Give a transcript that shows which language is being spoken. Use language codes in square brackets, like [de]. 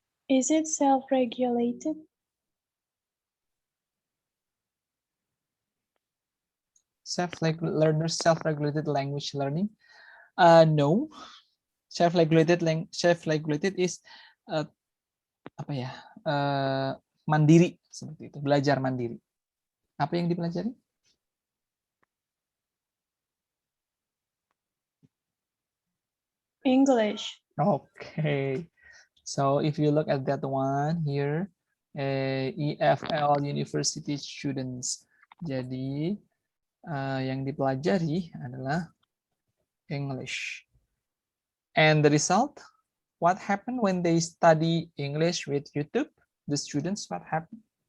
[en] Is it self-regulated? Learners, self-regulated language learning? No. Self-regulated is [id] apa ya? Mandiri seperti itu, belajar mandiri. Apa yang dipelajari? [en] English. Okay. So if you look at that one here, EFL University students. [id] Jadi yang dipelajari adalah English. [en] And the result, what happened when they study English with YouTube? The students, what happened?